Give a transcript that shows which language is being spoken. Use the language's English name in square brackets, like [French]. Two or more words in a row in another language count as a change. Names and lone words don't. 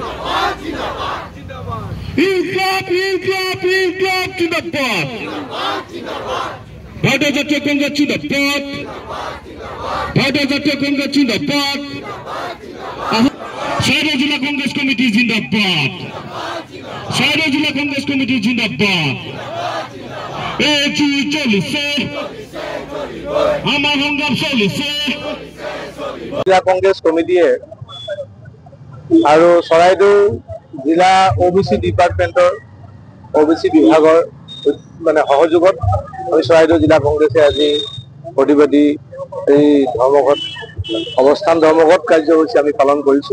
[Hindi] इंकलाब इंकलाब इंकलाब जिंदाबाद भारतीय जातीय कांग्रेस जिंदाबाद भारतीय जातीय कांग्रेस जिंदाबाद शहर जिला कांग्रेस कमिटी जिंदाबाद शहर जिला कांग्रेस कमिटी जिंदाबाद [Assamese] চলিছে আমাৰ সংগ্ৰাম চলিছে জিলা কংগ্ৰেছ কমিটিয়ে আৰু চৰাইদেউ জিলা ওবিসি ডিপাৰ্টমেন্টৰ ওবিসি বিভাগৰ মানে সহযোগত আমি চৰাইদেউ জিলা কংগ্ৰেছে আজি প্ৰতিবাদী এই ধৰ্মঘট অৱস্থান ধৰ্মঘট কাৰ্যসূচী আমি পালন কৰিছো।